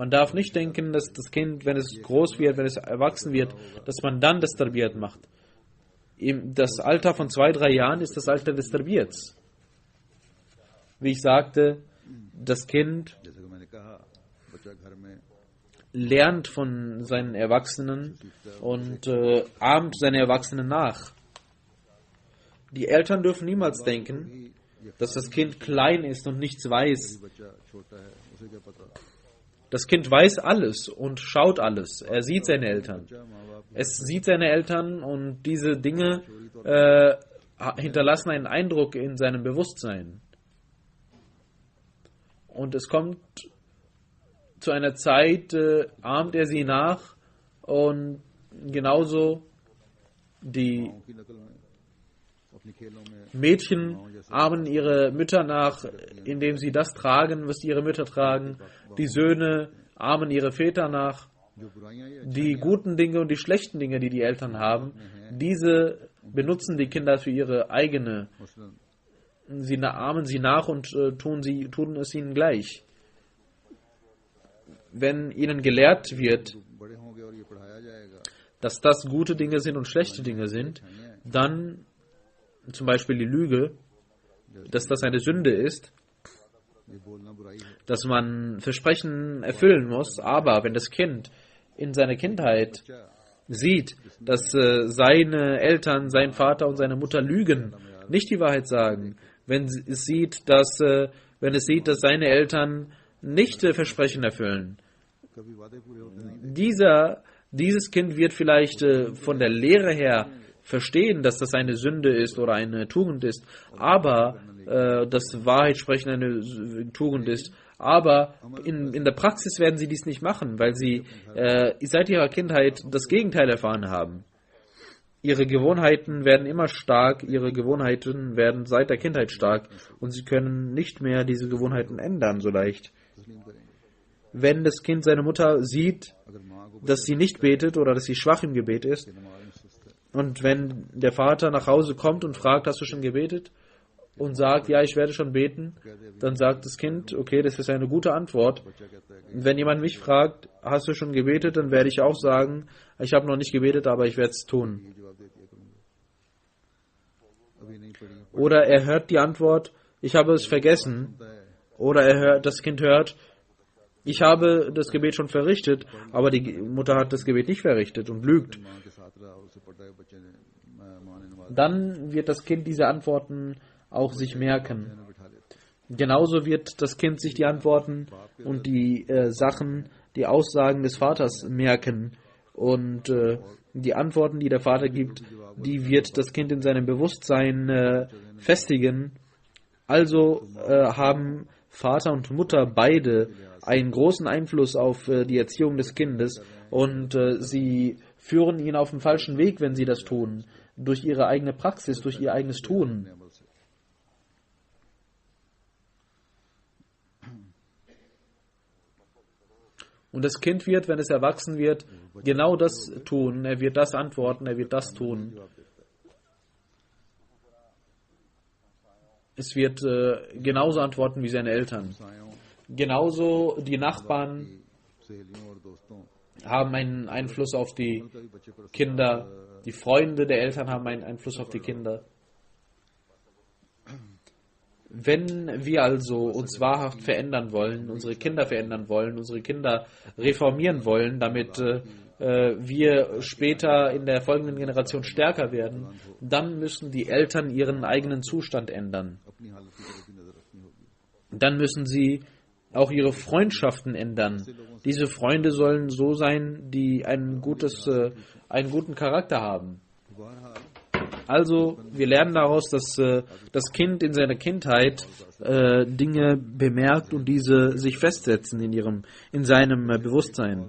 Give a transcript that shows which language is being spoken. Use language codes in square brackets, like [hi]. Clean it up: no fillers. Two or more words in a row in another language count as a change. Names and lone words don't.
[de] Man darf nicht denken, dass das Kind, wenn es groß wird, wenn es erwachsen wird, dass man dann das Tarbiyat macht. Das Alter von 2, 3 Jahren ist das Alter des Tarbiyats. Wie ich sagte, das Kind [ur] جیسے کہ میں نے کہا بچہ گھر میں [de] lernt von seinen Erwachsenen und ahmt seine Erwachsenen nach. Die Eltern dürfen niemals denken, dass das Kind klein ist und nichts weiß. [ur] بچہ چھوٹا ہے اسے کیا پتا [de] Das Kind weiß alles und schaut alles. Er sieht seine Eltern. [ur] بچہ ماں باپ [de] Es sieht seine Eltern und diese Dinge hinterlassen einen Eindruck in seinem Bewusstsein. Und es kommt zu einer Zeit, ahmt er sie nach und genauso die [ur] ماں کی نقل میں اپنی کھیلوں میں [de] Mädchen ahmen ihre Mütter nach, indem sie das tragen, was ihre Mütter tragen. Die Söhne ahmen ihre Väter nach. [ur] جو برائیاں یہ [de] Die guten Dinge und die schlechten Dinge, die die Eltern haben, diese benutzen die Kinder für ihre eigene. [ur] मसलन [de] Sie ahmen sie nach und tun es ihnen gleich. Wenn ihnen gelehrt wird, [ur] بڑے ہوں گے اور یہ پڑھایا جائے گا [de] dass das gute Dinge sind und schlechte Dinge sind, dann zum Beispiel die Lüge, dass das eine Sünde ist, [ur] یہ بولنا برائی ہے [de] dass man Versprechen erfüllen muss, aber wenn das Kind in seiner Kindheit [ur] बच्चा [de] sieht, dass seine Eltern, sein Vater und seine Mutter lügen, nicht die Wahrheit sagen, wenn es sieht, dass seine Eltern nicht Versprechen erfüllen, [ur] کبھی وعدے پورے ہوتے نہیں [de] dieses Kind wird vielleicht von der Lehre her verstehen, dass das eine Sünde ist oder eine Tugend ist, aber dass Wahrheitssprechen eine Tugend ist. Aber in der Praxis werden sie dies nicht machen, weil sie seit ihrer Kindheit das Gegenteil erfahren haben. Ihre Gewohnheiten werden immer stark, ihre Gewohnheiten werden seit der Kindheit stark und sie können nicht mehr diese Gewohnheiten ändern so leicht. [ur] تسلیم کریں گے [de] Wenn das Kind seine Mutter sieht, [ur] اگر ماں کو [de] dass sie nicht betet oder dass sie schwach im Gebet ist, [ur] نماز میں سست ہے [de] und wenn der Vater nach Hause kommt und fragt, hast du schon gebetet? Und sagt, ja, ich werde schon beten, dann sagt das Kind, okay, das ist eine gute Antwort. [ur] بچہ کہتا ہے کہ [de] Wenn jemand mich fragt, hast du schon gebetet, dann werde ich auch sagen, ich habe noch nicht gebetet, aber ich werde es tun. [ur] یہ جواب دے دیا کروں گا ابھی نہیں پڑھی [de] Oder er hört die Antwort, ich habe es vergessen. [ur] پڑھتا ہے [de] Oder das Kind hört, ich habe das Gebet schon verrichtet, aber die Mutter hat das Gebet nicht verrichtet und lügt. [ur] ماں کے ساتھ رہا اسے پڑھا ہے بچے نے ماں نے نماز [de] Dann wird das Kind diese Antworten auch sich merken. [ur] میں بٹھا لیتے [de] Genauso wird das Kind sich die Antworten und die Sachen, die Aussagen des Vaters merken. Und die Antworten, die der Vater gibt, die wird das Kind in seinem Bewusstsein festigen. Also haben Vater und Mutter beide einen großen Einfluss auf die Erziehung des Kindes und sie führen ihn auf den falschen Weg, wenn sie das tun, durch ihre eigene Praxis, durch ihr eigenes Tun. [ur] عمل سے [de] Und das Kind wird, wenn es erwachsen wird, genau das tun. Er wird das antworten, er wird das tun. Es wird genauso antworten wie seine Eltern. [ur] सायों [de] Genauso die Nachbarn [ur] سہیلیوں اور دوستوں [de] haben einen Einfluss auf die [ur] کا بھی بچے پر [de] Kinder. Die Freunde der Eltern haben einen Einfluss auf die Kinder. Wenn wir also uns wahrhaft verändern wollen, unsere Kinder verändern wollen, unsere Kinder reformieren wollen, damit wir später in der folgenden Generation stärker werden, dann müssen die Eltern ihren eigenen Zustand ändern. [ur] اپنی حالت کی طرف بھی نظر رکھنی ہوگی [de] Dann müssen sie auch ihre Freundschaften ändern. Diese Freunde sollen so sein, die einen guten Charakter haben. [ur] बहरहाल [de] Also, wir lernen daraus, dass das Kind in seiner Kindheit Dinge bemerkt und diese sich festsetzen in seinem Bewusstsein.